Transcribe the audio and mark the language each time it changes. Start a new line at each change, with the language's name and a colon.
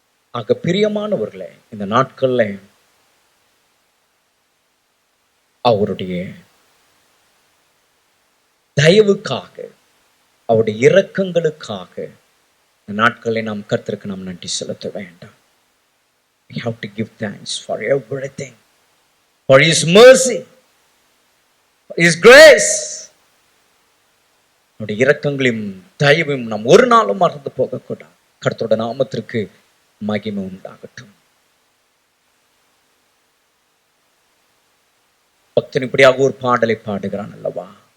Tamil: ஆக பிரியமானவர்களே, இந்த நாட்கள்ல அவருடைய தயவுக்காக அவருடைய இரக்கங்களுக்காக இந்த நாட்களை நாம் கர்த்தருக்கு நாம் நன்றி செலுத்த வேண்டாம்.
English: We have to give thanks for everything, for His mercy, His grace.
Tamil: அவருடைய இரக்கங்களையும் தயவையும் நாம் ஒரு நாளும் மறந்து போகக்கூடாது. கர்த்தருடைய நாமத்திற்கு மகிமை உண்டாகட்டும். பக்தன் இப்படியாக ஒரு பாடலை பாடுகிறான் அல்லவா?